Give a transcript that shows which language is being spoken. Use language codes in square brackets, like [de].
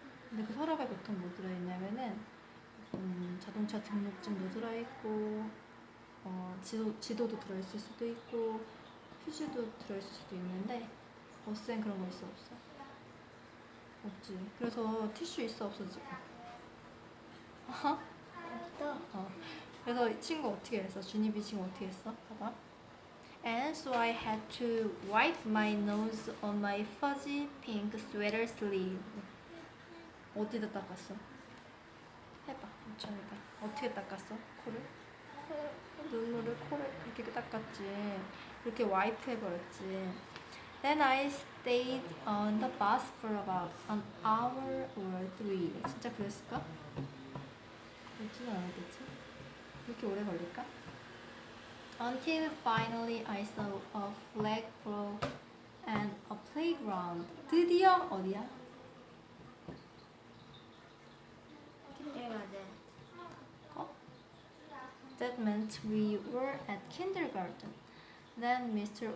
[ko] 근데 그 서랍에 보통 뭐 들어있냐면은 자동차 등록증도 들어있고 지도도 들어있을 수도 있고 휴지도 들어있을 수도 있는데 버스엔 그런 거 있어 없어? 없지. 그래서 티슈 있어 없어 지금? 없어. 그래서 이 친구 어떻게 했어? 준입이 친구 어떻게 했어? 봐봐. [en] And so I had to wipe my nose on my fuzzy pink sweater sleeve. [ko] 어디다 닦았어? 해봐. 천이다. 어떻게 닦았어? 코를? 눈물을 코를 이렇게 닦았지. 이렇게 와이프 해버렸지. [en] Then I stayed on the bus for about an hour or 3. [ko] 진짜 그랬을까? 그렇지는 않았겠지? 그렇게 오래 걸릴까? [en] Until finally I saw a flagpole and a playground. [ko] 드디어 어디야? [en] kindergarten. [ko] 어? [en] That meant we were at kindergarten. Then Mr.